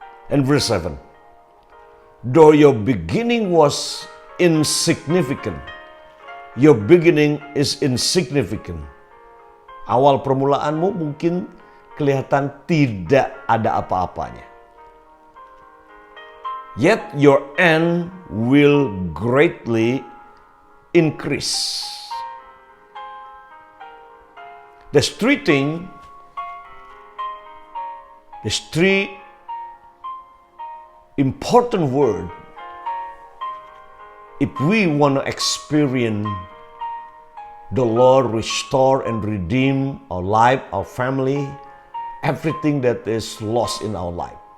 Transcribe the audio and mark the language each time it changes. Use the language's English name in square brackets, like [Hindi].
[English] And verse 7, though your beginning was insignificant, your beginning is insignificant. [Indonesian] Awal permulaanmu mungkin kelihatan tidak ada apa-apanya. [English] Yet your end will greatly increase. There's three important words if we want to experience the Lord restore and redeem our life, our family, everything that is lost in our life.